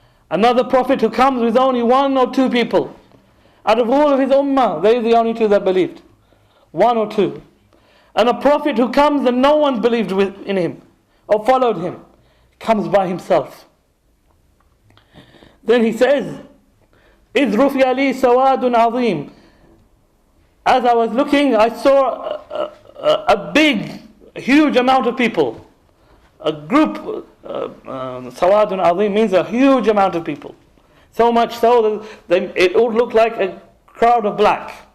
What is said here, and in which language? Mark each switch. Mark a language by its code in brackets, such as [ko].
[en] Another prophet who comes with only 1 or 2 people. Out of all of his ummah, they are the only 2 that believed. 1 or 2. And a prophet who comes and no one believed in him or followed him, comes by himself. Then he says, [ar] إِذْ رُفِيَ لِي سَوَادٌ عَظِيمٌ. [en] As I was looking, I saw a big, huge amount of people. A group, Sawadun Azim means a huge amount of people. So much so that it would look like a crowd of black.